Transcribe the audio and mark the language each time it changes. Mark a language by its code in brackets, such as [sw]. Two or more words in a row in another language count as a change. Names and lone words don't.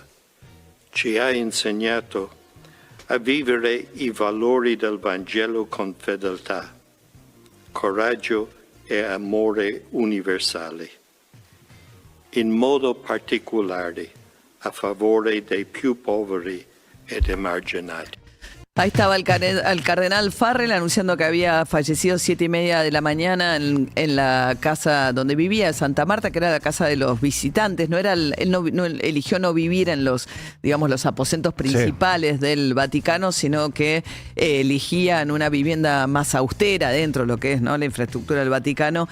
[it] Ci ha insegnato a vivere i valori del Vangelo con fedeltà, coraggio e amore universali, in modo particolare a favore dei più poveri ed emarginati. [es] Ahí estaba el cardenal Farrell anunciando que había fallecido 7:30 de la mañana en la casa donde vivía, Santa Marta, que era la casa de los visitantes. Él no eligió no vivir en los aposentos principales del Vaticano, sino que elegía en una vivienda más austera dentro de lo que es, ¿no?, la infraestructura del Vaticano.